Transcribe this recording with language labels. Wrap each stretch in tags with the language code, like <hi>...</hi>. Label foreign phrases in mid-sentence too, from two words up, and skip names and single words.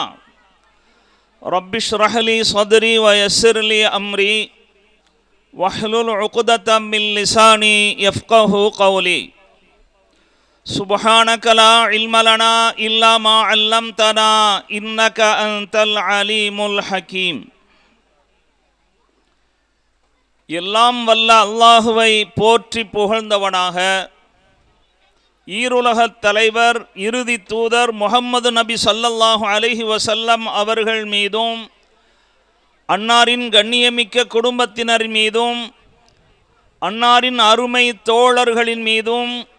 <ar>رب اشرح لي صدري ويسر لي أمري واحلل عقدة من لساني يفقه قولي. سبحانك لا علم لنا إلا ما علمتنا إنك أنت العليم الحكيم.</ar> <ta>எல்லாம் வல்ல அல்லாஹுவை போற்றி புகழ்ந்தவனாக ஈருலகத் தலைவர் இறுதி தூதர் முஹம்மது நபி</ta> <ar>صلى الله عليه وسلم</ar> <ta>அவர்கள் மீதும் அன்னாரின் கண்ணியமிக்க குடும்பத்தினர் மீதும் அன்னாரின் அருமை தோழர்களின் மீதும்</ta>